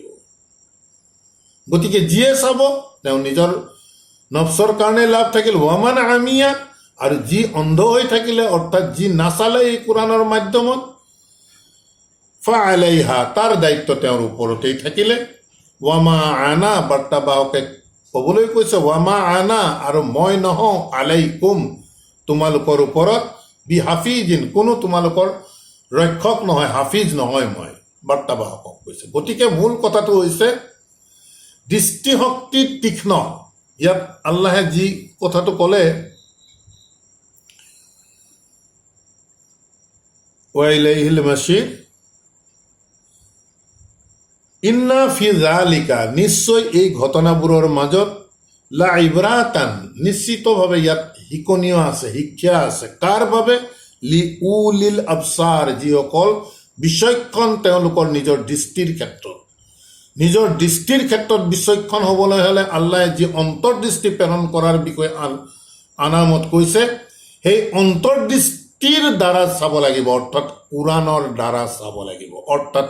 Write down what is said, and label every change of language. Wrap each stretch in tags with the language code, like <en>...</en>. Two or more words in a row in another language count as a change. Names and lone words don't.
<as>গতিকে যিয়ে চাব তেওঁ নিজৰ নফচৰ কাৰণে লাভ থাকিল,</as> <ar>ومن عمي,</ar> <as>আৰু যি অন্ধ হৈ থাকিলে অৰ্থাৎ যি নাচালে এই কোৰাণৰ মাধ্যমত, ফাআলাইহা তাৰ দায়িত্ব তেওঁৰ ওপৰতেই থাকিলে,</as> <ar>وما أنا</ar> <as>বাৰ্তাবাহকে ক'বলৈ কৈছে,</as> <ar>وما أنا</ar> <as>আৰু মই নহওঁ, আলাইকুম তোমালোকৰ ওপৰত,</as> <ar>بحفيظ</ar> <as>কোনো তোমালোকৰ ৰক্ষক নহয়, হাফিজ নহয় মই, বাৰ্তাবাহকক কৈছে। গতিকে মূল কথাটো হৈছে দৃষ্টিশক্তি তীক্ষ্ণ। ইয়াত আল্লাহে যি কথাটো ক'লে,</as> <ar>وإليه المصير, إن في ذلك</ar> <as>নিশ্চয় এই ঘটনাবোৰৰ মাজত</as> <ar>لعبرة</ar> <as>নিশ্চিতভাৱে ইয়াত শিকনীয় আছে, শিক্ষা আছে। কাৰ বাবে?</as> <ar>لأولي الأبصار</ar> <as>যিসকল বিচক্ষণ তেওঁলোকৰ নিজৰ দৃষ্টিৰ ক্ষেত্ৰত। নিজৰ দৃষ্টিৰ ক্ষেত্ৰত বিচক্ষণ হ'বলৈ হ'লে আল্লাহে যি অন্তৰ্দৃষ্টি প্ৰেৰণ কৰাৰ বিষয়ে আনামত কৈছে, সেই অন্তৰ্দৃষ্টিৰ দ্বাৰা চাব লাগিব, অৰ্থাৎ কোৰাণৰ দ্বাৰা চাব লাগিব।</as>